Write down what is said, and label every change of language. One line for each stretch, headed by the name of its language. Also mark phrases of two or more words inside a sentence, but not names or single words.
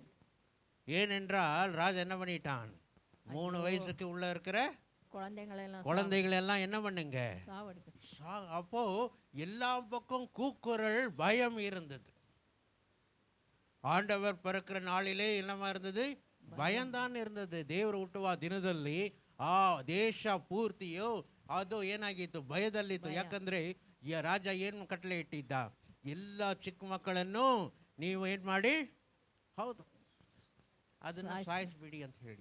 Tamil: ஏனென்றால் ராஜா என்ன பண்ணிட்டான், 3 வயசுக்கு உள்ள இருக்கிற குழந்தைகளெல்லாம் என்ன பண்ணுங்க, அப்போ எல்லா பக்கம் கூக்குரல், பயம் இருந்தது. ஆண்டவர் பிறக்கிற நாளிலே என்னமா இருந்தது,
Kannada: ಭಯಂದಾನ್ ಇರ್ತದೆ. ದೇವರು ಹುಟ್ಟುವ ದಿನದಲ್ಲಿ ಆ ದೇಶ ಪೂರ್ತಿಯೋ ಅದು ಏನಾಗಿತ್ತು, ಭಯದಲ್ಲಿತ್ತು. ಯಾಕಂದ್ರೆ ಈ ರಾಜ ಏನು ಕಟ್ಟಲೆ ಇಟ್ಟಿದ್ದ, ಎಲ್ಲ ಚಿಕ್ಕ ಮಕ್ಕಳನ್ನು ನೀವು ಏನು ಮಾಡಿ, ಹೌದು ಅದನ್ನು ಸಾಯಿಸ್ಬಿಡಿ ಅಂತ ಹೇಳಿ.